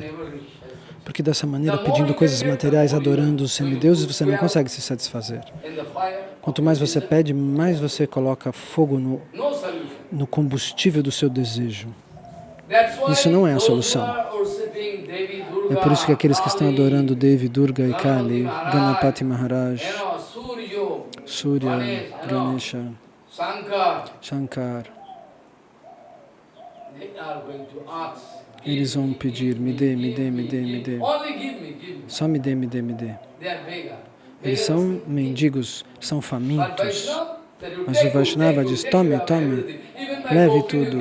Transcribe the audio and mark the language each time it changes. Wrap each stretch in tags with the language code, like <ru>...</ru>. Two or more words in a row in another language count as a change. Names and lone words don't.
<pt>Porque dessa maneira, pedindo coisas materiais, adorando os semideuses, você não consegue se satisfazer. Quanto mais você pede, mais você coloca fogo no combustível do seu desejo. Isso não é a solução. É por isso que aqueles que estão adorando Devi, Durga e Kali, Ganapati Maharaj, Surya, Ganesha, Shankar, eles vão pedir, me dê, me dê, me dê, me dê. Só me dê, me dê, me dê. Eles são mendigos, são famintos. Mas o Vaishnava diz, tome, tome, leve tudo.</pt>